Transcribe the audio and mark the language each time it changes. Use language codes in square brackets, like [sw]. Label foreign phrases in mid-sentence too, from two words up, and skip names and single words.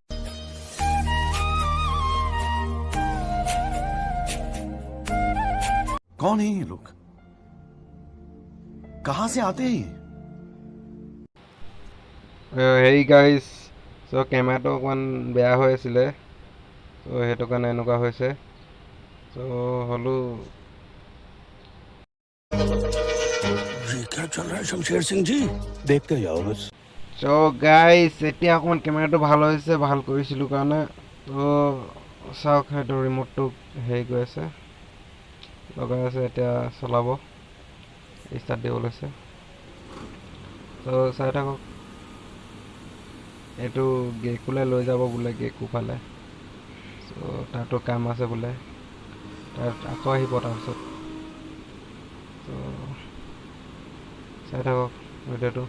[hi] कौन है ये लोग, कहां से आते हैं? [as] হেৰি গাইজ, চ' কেমেৰাটো অকণমান বেয়া হৈ আছিলে, চ' সেইটো কাৰণে এনেকুৱা হৈছে। চ' হ'লেও [hi] क्या चल रहा है शमशेर सिंह जी, देखते जाओ बस। [as] চ' গাইজ, এতিয়া অকণমান কেমেৰাটো ভাল হৈছে, ভাল কৰিছিলোঁ কাৰণে। ত' চাওক, সেইটো ৰিমোটটো হেৰি কৰি আছে, লগাই আছে, এতিয়া চলাব, ষ্টাৰ্ট দিব লৈছে। ত' চাই থাকক, এইটো গেকুলৈ লৈ যাব বোলে, গেকু ফালে। চ' তাতো কাম আছে বোলে, তাত আকৌ আহিব তাৰপিছত। ত' চাই থাকক ভিডিঅ'টো।